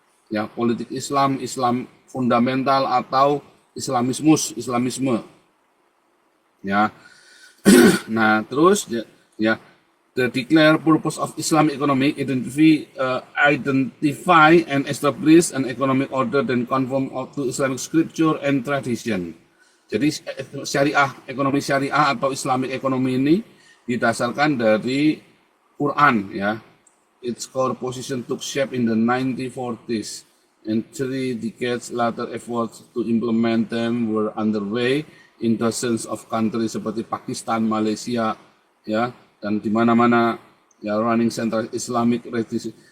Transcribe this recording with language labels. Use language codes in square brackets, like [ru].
[id] Ya, politik Islam, Islam fundamental atau Islamisme. Ya. Nah, terus ya, [en] the declared purpose of Islamic economic identify and establish an economic order that conform to Islamic scripture and tradition. [id] Jadi ekonomi syariah atau Islamic economy ini didasarkan dari Quran ya. [en] Its core position took shape in the 1940s and 3 decades later efforts to implement them were underway in dozens of countries [id] seperti Pakistan, Malaysia ya, dan di mana-mana ya [en] running central Islamic tradition.